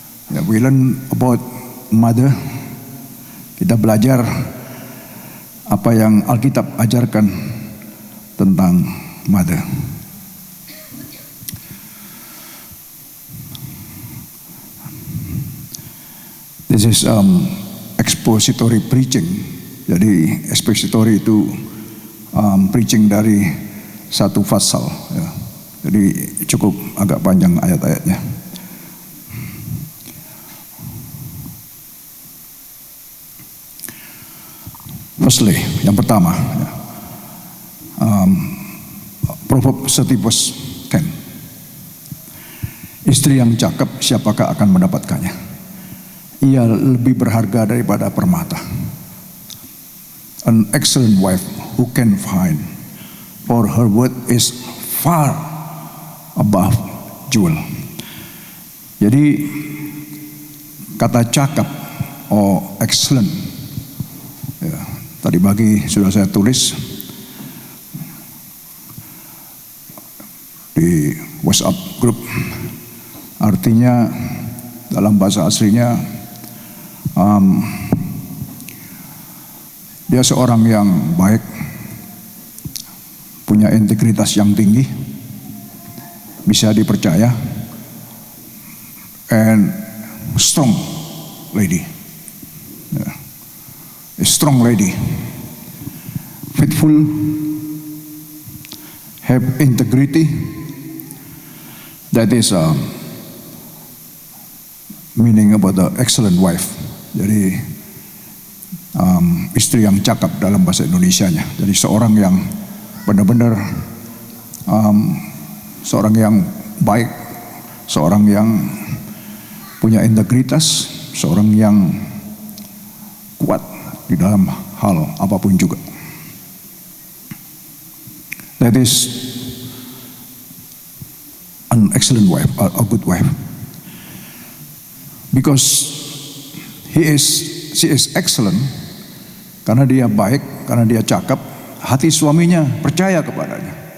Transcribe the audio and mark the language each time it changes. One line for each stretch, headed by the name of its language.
English: We learn about mother.
Indonesian: Kita belajar apa yang Alkitab ajarkan tentang mother.
English: This is expository preaching.
Indonesian: Jadi expository itu preaching dari satu pasal. Ya. Jadi cukup agak panjang ayat-ayatnya. Firstly, yang pertama, Proverbs 30:10. Istri yang cakap, siapakah akan mendapatkannya? Ia lebih berharga daripada permata.
English: An excellent wife who can find, for her worth is far above jewel.
Indonesian: Jadi kata cakap, excellent, ya, tadi pagi sudah saya tulis di WhatsApp group. Artinya dalam bahasa aslinya dia seorang yang baik, punya integritas yang tinggi, bisa dipercaya,
English: and strong lady. A strong lady, faithful, have integrity. That is meaning about the excellent wife.
Indonesian: Jadi istri yang cakap dalam bahasa Indonesianya. Jadi seorang yang benar-benar seorang yang baik, seorang yang punya integritas, seorang yang kuat di dalam hal apapun juga.
English: That is an excellent wife, a good wife. Because she is excellent,
Indonesian: karena dia baik, karena dia cakap, hati suaminya percaya kepadanya.